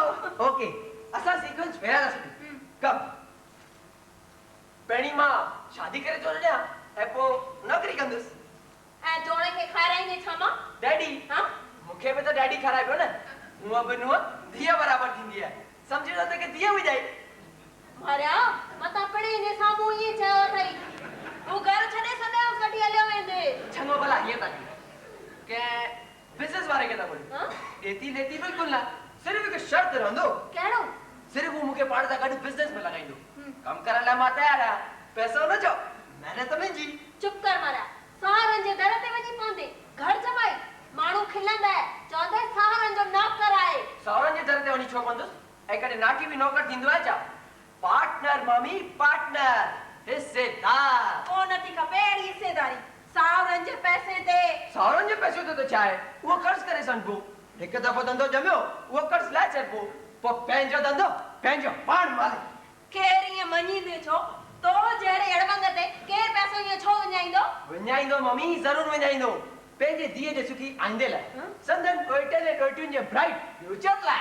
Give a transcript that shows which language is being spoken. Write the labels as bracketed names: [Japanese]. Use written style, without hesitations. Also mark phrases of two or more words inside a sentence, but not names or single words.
[Sindhi] ओके असां सीक्वेंस फेरा था सघूं कब पहिरीं मां शादी करे थो ॾियां ऐं पोइ नौकरी कंदुसि ऐं जोड़े खे खाराईंदे छा मां डैडी हां मूंखे बि त डैडी खाराए पियो न हूअं बि नुंहुं धीअ बराबरि थींदी आहे सम्झी त के धीअ हुजाई मारिया मता पड़े ने साम्हूं ई चयो अथई तूं घर छॾे सदां वठी हलियो वेंदे चङो भला हीअं था के बिज़नेस वारे खे था बोल एती लेती बिल्कुल ना सिर्फ हिकु शर्त रहंदो कहिड़ो सिर्फ वो मूंखे पाण सां गॾु बिज़नेस में लॻाईंदो कमु करण लाइ मां तयारु आहियां पैसो न चओ महिनत मुंहिंजी चुप कर मारिया सहारन जे दर ते वञी पवंदे घर जमाई माण्हू खिलंदा चवंदे सहारन जो नौकर आहे सहुरनि जे दर ते वञी छो कंदुसि ऐं कॾहिं नाठी बि नौकर थींदो आहे छा पार्टनर मम्मी पार्टनर हिस्सेदार कोन थी खपे अहिड़ी हिस्सेदारी सहारन जे पैसे ते सहुरनि जे पैसे ते त छा आहे उहो कर्ज़ करे सघिबो हिकु दफ़ो धंधो ॼमियो उहो कर्ज़ लाइ छॾिबो पोइ पंहिंजो धंधो पंहिंजो पाण मालिक केर ईअं मञींदे छो तो जहिड़े अड़बंग ते केर पैसो ईअं छो विञाईंदो मम्मी ज़रूरु विञाईंदो पंहिंजे धीअ जे सुखी आईंदे लाइ संदन ॾोहिटनि ऐं ॾोहिटियुनि जे ब्राइट फ्यूचर लाइ